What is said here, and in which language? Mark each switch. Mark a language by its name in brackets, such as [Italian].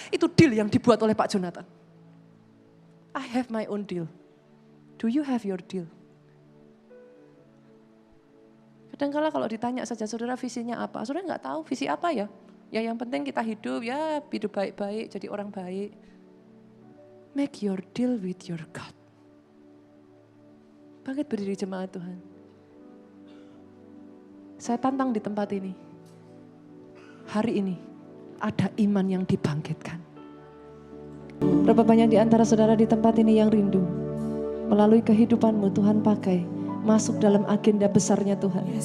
[Indonesian] Itu deal yang dibuat oleh Pak Jonathan. [English] I have my own deal. Do you have your deal? [Indonesian] Kadang-kala kalau ditanya saja, saudara visinya apa? Saudara nggak tahu visi apa ya? Ya yang penting kita hidup baik-baik, jadi orang baik. [English] Make your deal with your God. [Indonesian] Bangkit berdiri jemaat Tuhan. Saya tantang di tempat ini. Hari ini ada iman yang dibangkitkan. Berapa banyak di antara saudara di tempat ini yang rindu melalui kehidupanmu Tuhan pakai masuk dalam agenda besarnya Tuhan.